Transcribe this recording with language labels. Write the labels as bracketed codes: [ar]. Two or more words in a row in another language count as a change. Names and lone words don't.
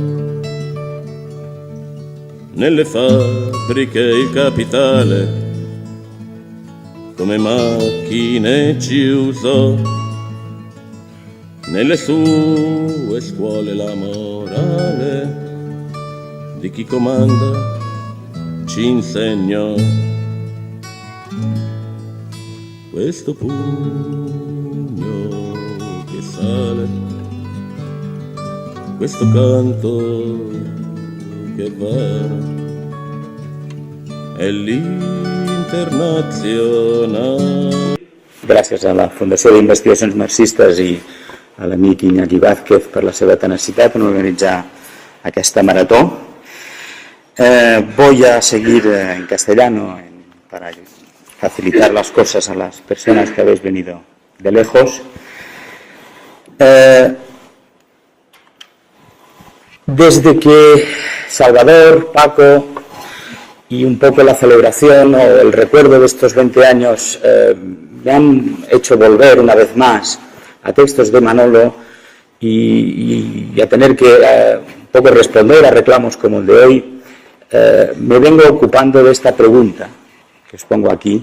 [it] Nelle fabbriche il capitale come macchine ci usò, nelle sue scuole la morale di chi comanda ci insegnò. Questo pugno che sale, questo canto che va, è l'Internacional. [ca] Gràcies a la Fundació d'Investigacions Marxistes i a l'amic Iñaki Vázquez per la seva tenacitat en organitzar aquesta marató. [es] Voy a seguir en castellano para facilitar las cosas a las personas que habéis venido de lejos. Desde que Salvador, Paco y un poco la celebración o el recuerdo de estos 20 años me han hecho volver una vez más a textos de Manolo y a tener que un poco responder a reclamos como el de hoy, me vengo ocupando de esta pregunta que os pongo aquí.